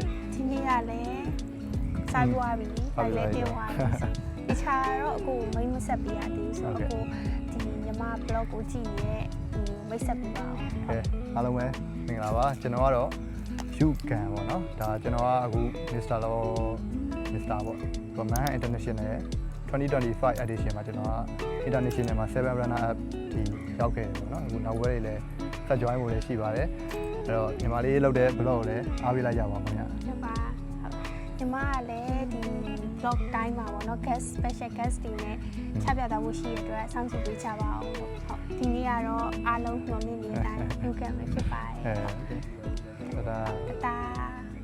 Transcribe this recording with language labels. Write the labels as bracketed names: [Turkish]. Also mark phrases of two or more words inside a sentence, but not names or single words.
[Burmese] ဒီနေ့ကလည်းစားသွားပြီဘိုက်လည်းတင်သွားပြီတခြားတော့အကိုမိတ်မဆက်ပြရသေးဆိုတော့အကိုဒီညီမ blog ကိုကြည့်ရဲဒီမိတ်ဆက်ပြပါအောင် โอเคအားလုံးပဲမင်္ဂလာပါကျွန်တော်ကတော့ယူကန်ပေါ့နော်ဒါကျွန်တော်ကအခု Mr. ပေါ့ Roman International 2025 edition မှာကျွန်တော်က international မှာ7 [English] runner up [Burmese] ဒီရောက်ခဲ့တယ်ပေါ့နော်အခုနောက်ဝဲတွေလည်းဆက် join ဖို့လည်းရှိပါတယ်အဲ့တော့ညီမလေးလုပ်တဲ့ blog ကိုလည်းအားပေးလိုက်ကြပါခင်ဗျာ ဟုတ်ပါညီမကလည်းဒီ blog တိုင်းမှာပေါ့နော် [English] guest special guest [Burmese] တွေနဲ့ချပြသွားဖို့ရှိရတဲ့အတွက်စောင့်ကြည့်ပေးကြပါအောင်လို့ဟုတ်ဒီနေ့ကတော့အားလုံးမျှော်လင့်နေတဲ့အတိုင်းပြုခဲ့မှာဖြစ်ပါတယ် ဟုတ်ကဲ့ တာ